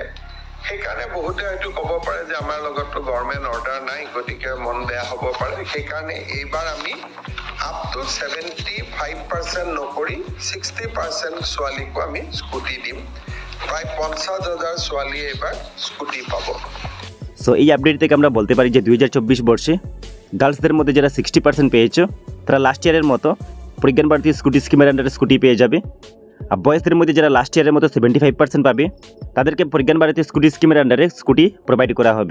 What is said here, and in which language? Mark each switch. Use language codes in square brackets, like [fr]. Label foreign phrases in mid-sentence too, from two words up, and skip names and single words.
[as] সেইকাৰণে বহুতে হয়তো ক'ব পাৰে যে আমাৰ লগততো গভৰ্ণমেণ্ট অৰ্ডাৰ নাই, গতিকে মন বেয়া হ'ব পাৰে। সেইকাৰণে এইবাৰ আমি [en] up to [as] 75% নকৰি 60% ছোৱালীকো আমি স্কুটি দিম। প্রায় 50,000 ছোৱালী এবার স্কুটি পাব। [bn] সো এই আপডেট থেকে আমরা বলতে পারি যে 2024 বর্ষে গার্লসদের মধ্যে যারা 60% পেয়েছো তারা লাস্ট ইয়ারের মতো প্রজ্ঞান ভারতী স্কুটি স্কিমের আন্ডারে স্কুটি পেয়ে যাবে। আর বয়েজদের মধ্যে যারা লাস্ট ইয়ারের মতো 75% পাবে তাদেরকে প্রজ্ঞান ভারতী স্কুটি স্কিমের আন্ডারে স্কুটি প্রোভাইড করা হবে।